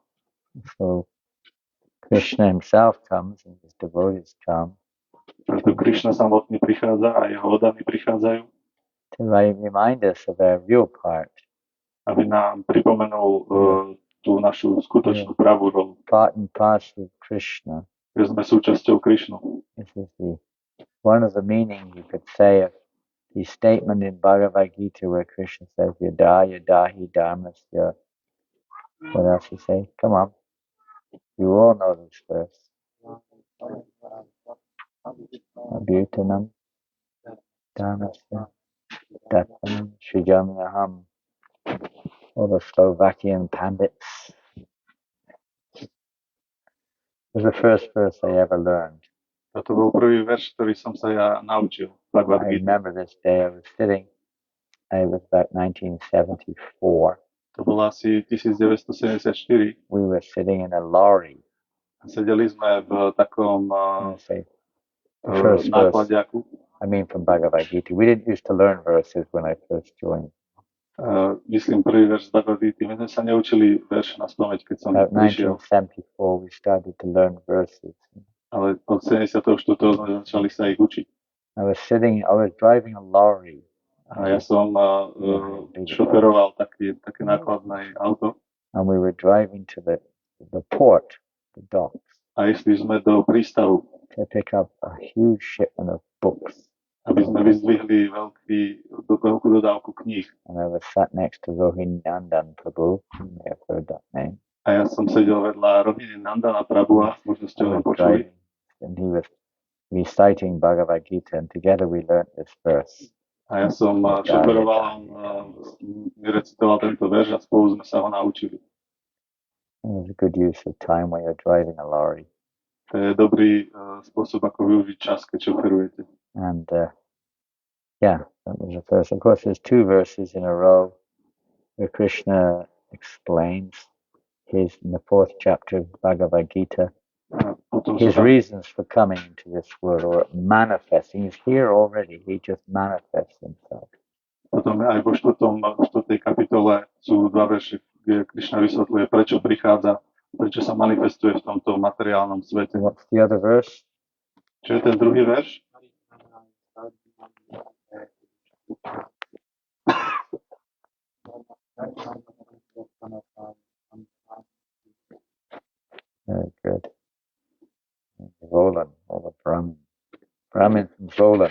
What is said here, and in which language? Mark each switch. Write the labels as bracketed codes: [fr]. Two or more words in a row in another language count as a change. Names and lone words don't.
[en] So Krishna himself comes and his devotees come. [sk] Preto Krishna samotný prichádza a jeho oddaní prichádzajú. [en] To remind us of our real part. [sk] Aby nám pripomenul tú našu skutočnú pravú rolu. [en] Part and parcel of Krishna. [sk] Že sme súčasťou Krishnu. [en] This is one of the meanings you could say of the statement in Bhagavad Gita where Krishna says, [sa] यदा यदा हि धर्मस्य. [en] What else he say? Come on. You all know this verse. [sa] अभ्युत्थानम् धर्मस्य तदात्मानं सृजाम्यहम्. [en] All the Slovakian pandits. It was the first verse I ever learned. [sk] To bol prvý verš, ktorý som sa ja naučil. [en] I remember this day. I was about 1974. [sk] To bolo asi 1974. [en] We were sitting in a lorry. [sk] Sedeli sme v takom nákladiaku. [en] I mean from Bhagavad Gita. We didn't used to learn verses when I first joined. [sk] Myslím prvý verš z Bhagavad Gita. My sme sa neučili verš na spamäť, keď som prišiel. [en] About 1974 we started to learn verses. [sk] Ale od 74. sme začali sa ich učiť. [en] I was driving a lorry. [sk] A ja som šoferoval také nákladné auto. [en] And we were driving to the port, the docks. [sk] A išli sme do prístavu. [en] To pick up a huge shipment of books. [sk] Aby sme vyzdvihli veľkú dodávku kníh. [en] And I was sat next to Rohinandan Prabhu. You may have heard that name. [sk] A ja som sedel vedľa Rohinandana Prabhu, možno ste ho počuli. [en] And he was reciting Bhagavad Gita, and together we learned this verse. [sk] A ja som šoferoval, mi recitoval tento verš a spolu sme sa ho naučili. [en] It was a good use of time when you're driving a lorry. [sk] To je dobrý spôsob, ako využiť čas, keď šoferujete. [en] And that was the first. Of course, there's two verses in a row where Krishna explains in the 4th chapter of Bhagavad Gita, his reasons for coming into this world or manifesting. He's here already. He just manifests himself. [sk] Potom aj vo 4. kapitole sú dva verše, kde Krishna vysvetľuje, prečo prichádza, prečo sa manifestuje v tomto materiálnom svete. [en] What's the other verse? [sk] Čo je ten druhý verš? [en] Very good. Zvolen, all the Brahmin from Zvolen.